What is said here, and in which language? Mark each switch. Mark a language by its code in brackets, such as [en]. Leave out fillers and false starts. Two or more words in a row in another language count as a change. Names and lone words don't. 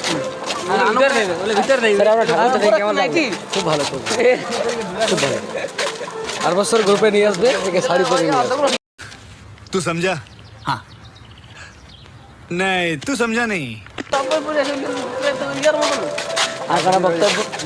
[bn] খুব ভালো খুব ভালো। আর বছর গ্রুপে নিয়ে আসবে, শাড়ি পরে নিয়ে আসবে। [hi] तू समझा? हाँ नहीं तू समझा नहीं। [bn] আর কোনো বক্তব্য?